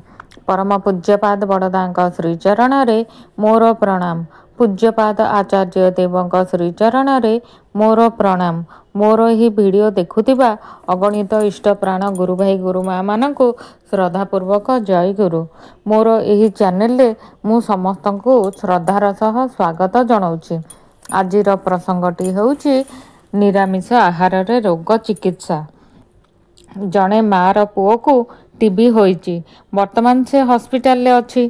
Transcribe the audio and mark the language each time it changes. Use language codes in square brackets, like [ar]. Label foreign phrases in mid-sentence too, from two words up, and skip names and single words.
[or] ପରମ ପୂଜ୍ୟପାଦ ବଡ଼ଦା ଶ୍ରୀଚରଣ ମୋର ପ୍ରଣାମ। ପୂଜ୍ୟପାଦ ଆଚାର୍ଯ୍ୟ ଦେବ ଶ୍ରୀଚରଣ ମୋର ପ୍ରଣାମ। ମୋର ହିଁ ଭିଡିଓ ଦେଖୁଥିବା ଅଗଣିତ ଇଷ୍ଟ ପ୍ରାଣ ଗୁରୁ ଭାଇ ଗୁରୁ ମା' ମାନଙ୍କୁ ଶ୍ରଦ୍ଧାପୂର୍ବକ ଜୟ ଗୁରୁ। ମୋର ଏହି ଚ୍ୟାନେଲ ରେ ମୁଁ ସମସ୍ତ ଙ୍କୁ ଶ୍ରଦ୍ଧାର ସହ ସ୍ୱାଗତ ଜଣାଉଛି। ଆଜିର ପ୍ରସଙ୍ଗଟି ହେଉଛି ନିରାମିଷ ଆହାର ରେ ରୋଗ ଚିକିତ୍ସା। ଯେଉଁ ମା'ର ପୁଅ କୁ ଟିବି ହୋଇଛି, ବର୍ତ୍ତମାନ ସେ ହସ୍ପିଟାଲ ରେ ଅଛି।